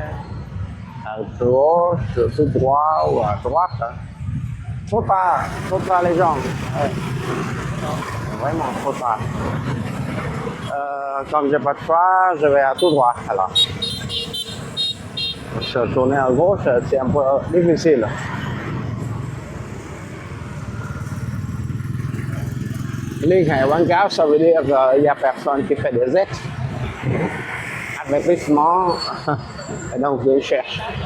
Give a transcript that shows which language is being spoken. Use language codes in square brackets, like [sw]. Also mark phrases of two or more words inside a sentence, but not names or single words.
[fr] À gauche, tout droit ou à droite. Hein. Trop tard les gens. Ouais. Vraiment trop tard. Comme j'ai pas de choix, je vais à tout droit. Alors. Se tourner à gauche, c'est un peu difficile. [vi] Liên hệ quảng cáo, [fr] ça veut dire qu'il n'y a personne qui fait des aides. Avertissement, et donc je cherche.